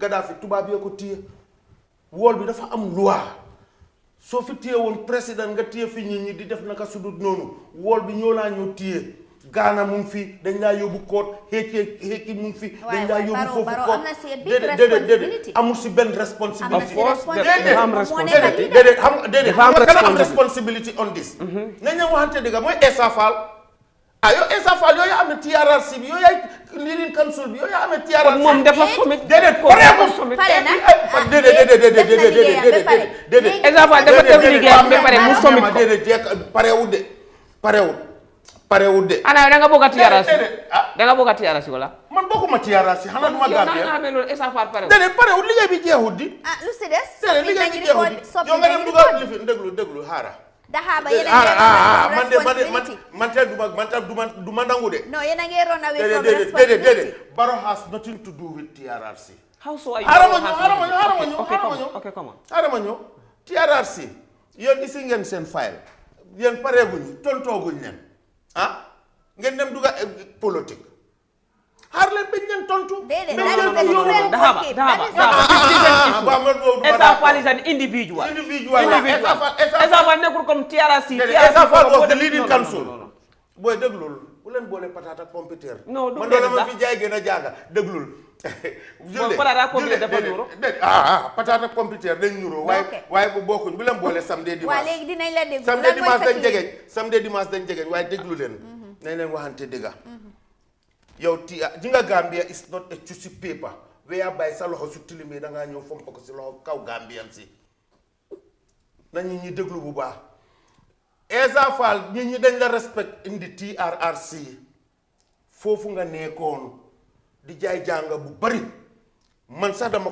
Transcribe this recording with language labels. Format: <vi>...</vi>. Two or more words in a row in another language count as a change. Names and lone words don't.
<wo>Gaddafi tubaab yoo ko téye wool bi dafa am loi soo fi téye woon président nga téye fi nit ñi di def naka sudut noonu wool bi ñoo laa ñoo téye Ghana mu ngi fi dañ laa yóbbu koot xeeki mu ngi fi dañ laa yóbbu foofu koot déedéet amul si benn responsibility déedéet xam nga am</wo> <en>responsibility on this</en> <wo>nañ leen waxante dëgg mooy Essa Faal yow Essa Faal yooyu yaa amee TRRC bi yooyu yaay leading council bi yooyu yaa amee TRRC moom dafa sommet déedéet déedéet Essa Faal dafa def liggéeyam ba pare mu sommet ko déedéet parewul de ana da nga bëgg a TRRC da nga bëgg a TRRC wala man bokkuma TRRC xanaa duma Gambia nga xamee loolu Essa Faal parewul déedéet parewul liggéey bi jeexul di lu si des liggéey bi jeexul di yow nga dem dugal li fi déglu xaara Dahaba yéen a man du ma nangu de no yéen a ngi</wo> <en>run away from responsibility déedéet Barrow has nothing to do with TRRC how so are you</en> <wo>xaaral ma ñëw TRRC yéen isi ngeen seen file yéen pareeguñu tontooguñ leen ngeen dem duga politique xaar leen bañ leen tontu.</wo> <en>Essa Faal is an individual.</en> <wo>Essa Faal nekkul comme TRRC.</wo> <en>Essa Faal was the leading council.</en> <wo>booy déglul bu leen boole patate ak pompiteer. non du man doon ma fi jaay gën a jaaga déglul. patate ak pompiteer dañ ñuroo waaye bu bokkuñ bu leen boole</wo> <fr>samedi dimanche.</fr> <wo>waaw léegi dinañ la déglu</wo> <fr>samedi dimanche</fr> <wo>dañ jegeñ waaye déglu leen. nañ leen waxante dëgga yow ji nga</wo> <en>Gambia is not a choosy paper whereby</en> <wo>sa loxo su tilimee da ngaa ñëw fomp ko si loxo kaw Gambian si nañu ñi déglu bu baax Essa Faal nit ñi dañ la respect indi TRRC foofu nga nekkoon di jaay jàng bu bari man sax dama</wo>